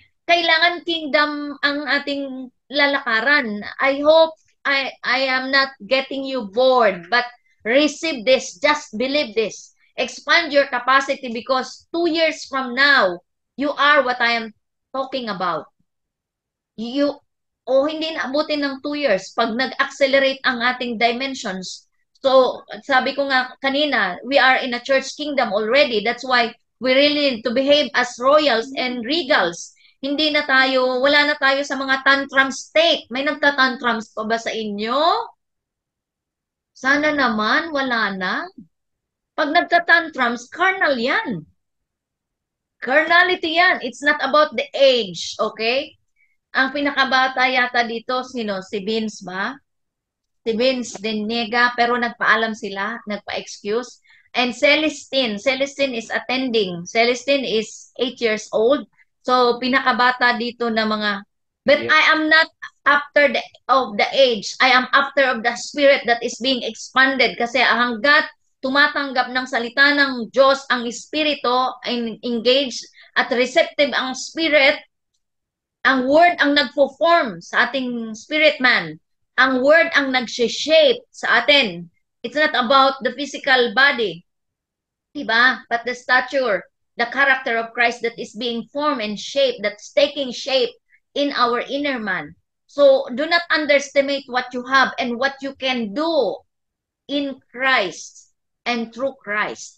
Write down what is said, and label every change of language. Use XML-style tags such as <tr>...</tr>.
<tl>Kailangan kingdom ang ating lalakaran.</tl> <en>I hope I am not getting you bored, but receive this, just believe this. Expand your capacity because 2 years from now, you are what I am talking about.</en> <tl>Hindi na abutin ng 2 years pag nag-accelerate ang ating dimensions.</tl> <en>So,</en> <tl>sabi ko nga kanina,</tl> <en>we are in a church kingdom already. That's why we really need to behave as royals and regals.</en> <tl>Hindi na tayo, wala na tayo sa mga tantrum state. May nagtatantrums pa ba sa inyo? Sana naman, wala na. Pag nagtatantrums, carnal yan. Carnality yan.</tl> <en>It's not about the age, okay?</en> <tl>Ang pinakabata yata dito, sino? Si Vince ba? Si Vince Denega, pero nagpaalam sila, nagpa-excuse.</tl> <en>And Celestine is attending. Celestine is 8 years old. So,</en> <tl>pinakabata dito na mga,</tl> <en>but I am not after of the age. I am after of the spirit that is being expanded.</en> <tl>Kasi hanggat tumatanggap ng salita ng Diyos ang espiritu, engaged at receptive ang spirit, ang word ang nagpo-form sa ating spirit man. Ang word ang nag-shape sa atin.</tl> <en>It's not about the physical body, diba? But the stature, the character of Christ that is being formed and shaped, that's taking shape in our inner man. So do not underestimate what you have and what you can do in Christ and through Christ.</en>